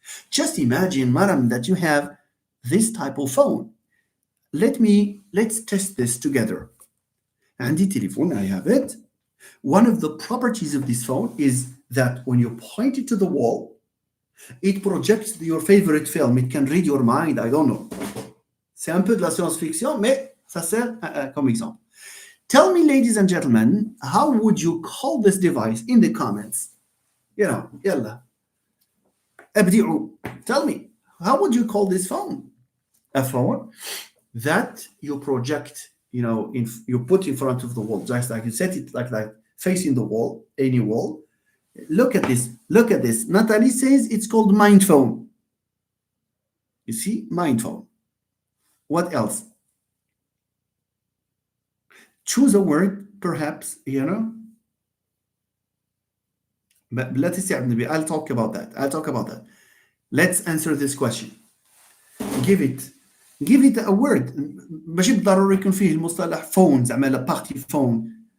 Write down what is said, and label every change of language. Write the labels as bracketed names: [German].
[English] Just imagine, Maram, that you have this type of phone. Let's test this together. [Arabic] عندي [English] telephone, I have it. One of the properties of this phone is that when you point it to the wall, it projects your favorite film. It can read your mind, I don't know. [French] C'est un peu de la science-fiction, mais ça sert comme exemple. [English] Tell me, ladies and gentlemen, how would you call this device in the comments? [Arabic] يلا. ابدعوا. [English] Tell me, how would you call this phone? A phone that you project, you put in front of the wall, just like you set it like that, facing the wall, any wall. Look at this. Natalie says it's called mind phone. You see, mind phone. What else? Choose a word, perhaps, But let's see, I'll talk about that. Let's answer this question. Give it a word. [Arabic] ماشي بالضروري يكون فيه المصطلح phone, زعما party phone.